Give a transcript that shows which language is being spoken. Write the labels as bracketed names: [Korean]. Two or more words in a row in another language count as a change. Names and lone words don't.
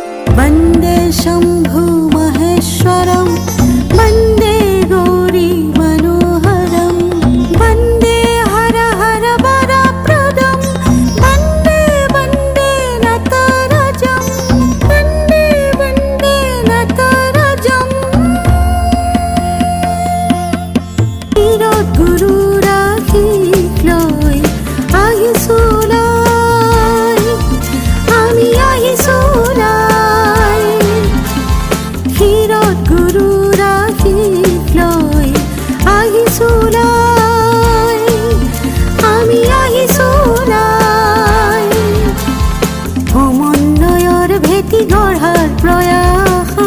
[Sanskrit] वन्दे शम्भु महेश्वरं वन्दे गौरी मनोहरं वन्दे हर हर वरप्रदं वन्दे वन्दे नटराजं वन्दे वन्दे नटराजं [Assamese] তীৰথ গুৰু ৰাখিক লৈ আহিছোলাই আমি আহিছোলাই ক্ষীৰত গুৰু ৰাখিক লৈ আহিছোলাই আমি আহিছোলাই সমন্বয়ৰ ভেটি গঢ়াৰ প্ৰয়াস